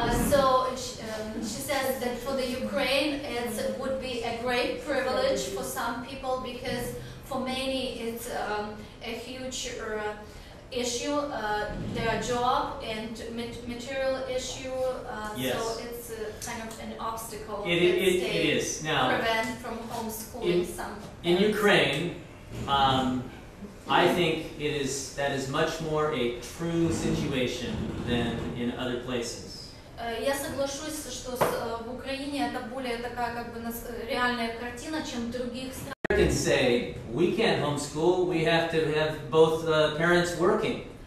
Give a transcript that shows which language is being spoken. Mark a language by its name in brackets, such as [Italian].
[English] So she says that for the Ukraine it would be a great privilege for some people because for many it's a huge issue, their job and material issue. Yes. So it's kind of an obstacle It is. Now, prevent from homeschooling some. In Ukraine, I think that is much more a true situation than in other places. [Russian] Я соглашусь, что в Украине это более такая как бы реальная картина, чем в других странах. [English] Americans say we can't homeschool. We have to have both parents working.